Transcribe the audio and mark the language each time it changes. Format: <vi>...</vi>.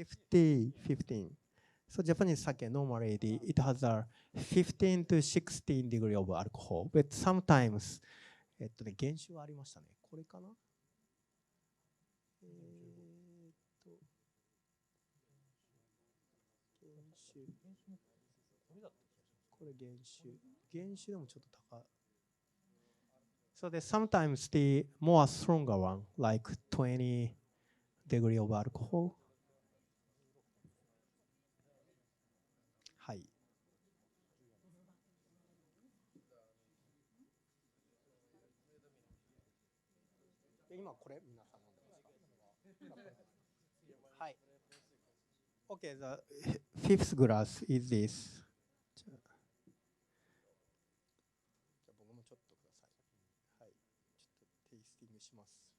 <en>15. So Japanese sake normally it has a 15 to 16 degree of alcohol, but sometimes</en> <ja>減酒ありましたね。これかな？これ減酒でもちょっと高い。</ja> <en>So there's sometimes the more stronger one, like 20 degree of alcohol.</en> <ja>はい。今これ皆さん飲んでますか？はい。</ja> <en>Okay, the fifth glass is this.</en> <ja>じゃあ僕もちょっとください。はい。ちょっとテイスティングします。</ja>